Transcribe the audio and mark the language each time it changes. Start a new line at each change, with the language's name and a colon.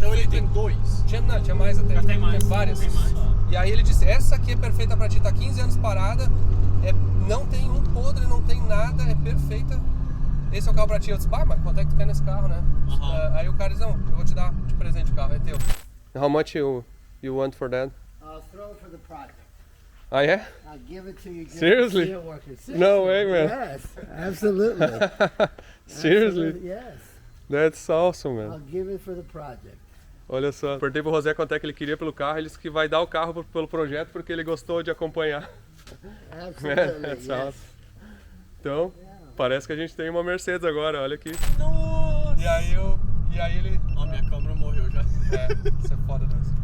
Portuguese: Então ele tem 2? Tinha mais até. Já tem mais. Tinha várias. Tem mais. E aí ele disse, essa aqui é perfeita pra ti, tá 15 anos parada, não tem um podre, não tem nada, é perfeita. Esse é o carro pra ti. Eu disse, mas quanto é que tu quer nesse carro, né? Aí o cara disse, não, eu vou te dar de presente o carro, é teu.
English: How much you want for that? I'll throw it for the project. Ah, yeah? I'll give it to you. Seriously? No way, man. Yes, absolutely. Seriously? Absolutely, yes. That's awesome, man. I'll give it for the project.
Portuguese: Olha só, perguntei pro José quanto é que ele queria pelo carro, ele disse que vai dar o carro pelo projeto porque ele gostou de acompanhar.
English: Absolutely, That's yes. awesome.
Portuguese: Então, parece que a gente tem uma Mercedes agora, olha aqui. Nossa! E aí ele... Ó, minha câmera morreu já. Isso é foda, né?